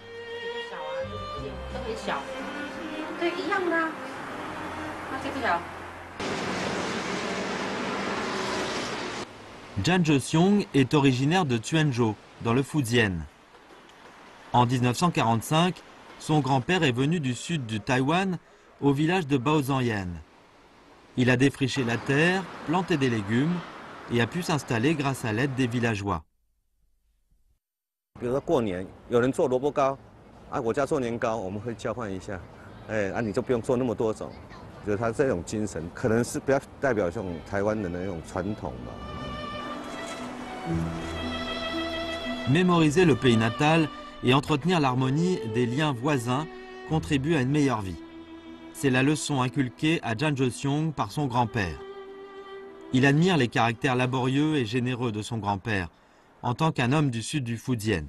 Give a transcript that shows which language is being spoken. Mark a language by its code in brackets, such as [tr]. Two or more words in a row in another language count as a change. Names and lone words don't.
[fr] Zhang Zhexiong est originaire de Tuanzhou, dans le Fujian. En 1945, son grand-père est venu du sud du Taïwan au village de Baozhangyan. Il a défriché la terre, planté des légumes et a pu s'installer grâce à l'aide des villageois. [zh] 比如说过年，有人做萝卜糕，啊，我家做年糕，我们会交换一下，你就不用做那么多种。就是他这种精神，可能是比较代表这种台湾人的那种传统吧。 [fr] Mémoriser le pays natal et entretenir l'harmonie des liens voisins contribue à une meilleure vie. C'est la leçon inculquée à Zhang Zhexiong par son grand-père. Il admire les caractères laborieux et généreux de son grand-père, en tant qu'un homme du sud du Fujian.